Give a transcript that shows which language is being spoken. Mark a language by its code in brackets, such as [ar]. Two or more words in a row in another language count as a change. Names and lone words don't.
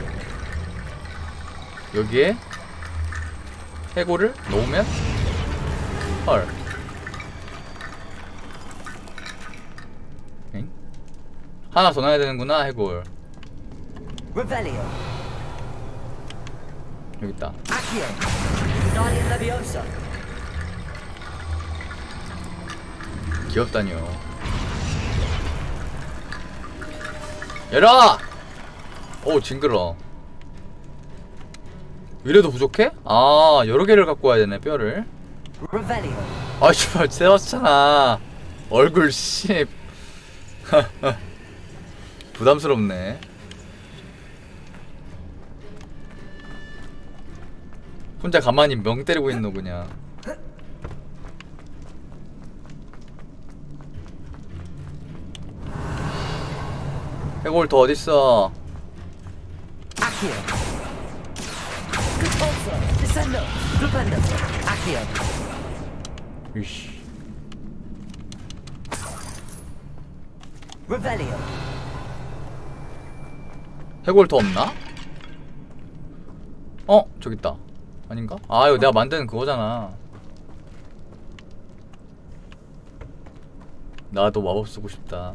[ko] 여기에 해골을 놓으면 헐. 엥? 하나 더 넣어야 되는구나. 해골 Revelio. 여기 있다. Accio. Wingardium Leviosa. 귀엽다니요. 열어! 오, 징그러. 이래도 부족해? 아, 여러 개를 갖고 와야 되네, 뼈를. Revelio. 아, 씨발, 세웠잖아. 얼굴, 씨. 부담스럽네. 혼자 가만히 멍 때리고 있노, 그냥. 해골 더 어딨어? Accio. Contorso. Descendo. Flipendo. Accio. 이씨. Revelio. 해골 더 없나? 저기 있다. 아닌가? 아, 이거 내가 만드는 그거잖아. 나도 마법 쓰고 싶다.